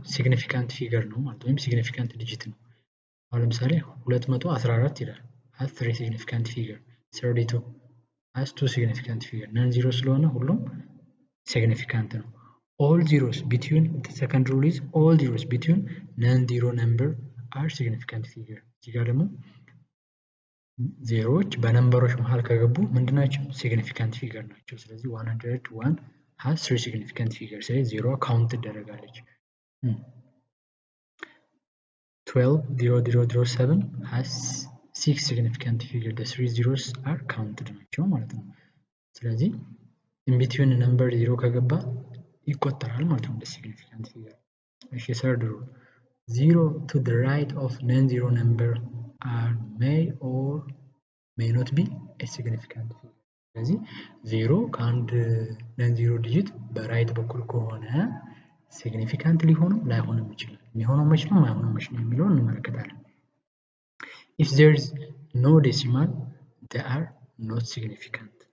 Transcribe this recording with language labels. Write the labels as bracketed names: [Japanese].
[English] significant figure ነው ማለት ወይም significant digit ነው። [Amharic] አሁን ለምሳሌ 214 ይላል [English] has 3 significant figure 32 has 2 significant figure non-zero [Amharic] ስለሆነ ሁሉም significant ነው። [English] all zeros between the second rule is all zeros between non-zero number are significant figure. [Amharic] እዚህ ጋር ደግሞ ዜሮዎች በነምበሮች መሃል ከገቡ ምንድናቸው? significant figure ናቸው። ስለዚህ 101 [English] has 3 significant figure [Amharic] ስለዚህ ዜሮ ካውንት ትደረጋለች። 120007 [English] has 6 significant figure the 3 zeros are counted [Amharic] ናቸው ማለት ነው። ስለዚህ [English] in between number 0 [Amharic] ከገባ ይቆጠራል ማለት ነው እንደ significant figure። እሺ [English] third rule 0 to the right of non-zero number may or may not be a significant figure. [Amharic] ስለዚህ 0 ከአንድ non-zero digit በራይት በኩል ከሆነ significant ሊሆንም ላይሆንም ይችላል። የሚሆነው መች ነው ማይሆነው መች ነው የሚለውን እንመለከታለን። [English] if there is no decimal they are not significant.